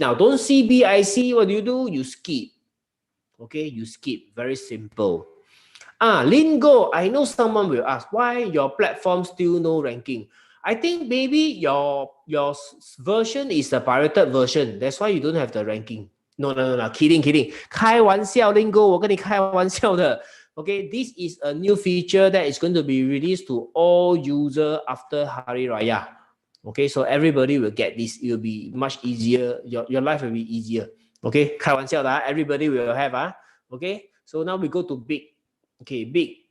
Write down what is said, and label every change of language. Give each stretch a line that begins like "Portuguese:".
English: Now, don't see BIC. What do? You skip. Okay, you skip. Very simple. Lingo, I know someone will ask, why your platform still no ranking? I think maybe your version is a pirated version. That's why you don't have the ranking. No. Kidding.
Chinese: 开玩笑 Lingo, 我跟你开玩笑的.
English: Okay, this is a new feature that is going to be released to all users after Hari Raya. Okay, so everybody will get this. It will be much easier. Your life will be easier. Okay,
Chinese: 开玩笑的,
English: everybody will have. Okay, so now we go to big. Okay, big.